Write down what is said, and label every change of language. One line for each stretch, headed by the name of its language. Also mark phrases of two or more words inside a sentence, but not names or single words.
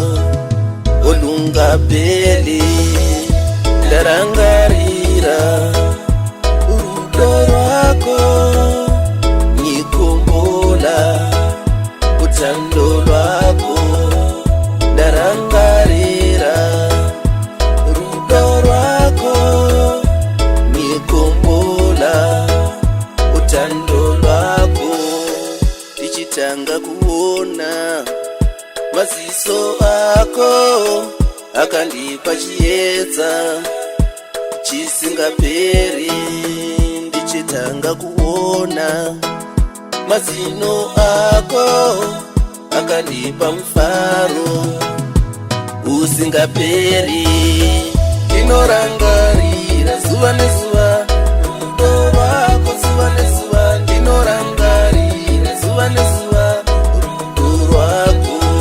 Zulu: olungapheli
Shona: ndarangarira urudo rwakho
Zulu: ngikhumbula uthando lwakho
Shona: ndarangarira urudo rwakho
Zulu: ngikhumbula uthando lwakho
Shona: ndichitanga kuona maziso akho akandipa chiedza chisingaperi ndichitanga kuona mazino akho akandipa mufaro usingaperi ndinorangarira zuva nezuva rudo rwako zuva nezuva ndinorangarira zuva nezuva rudo rwako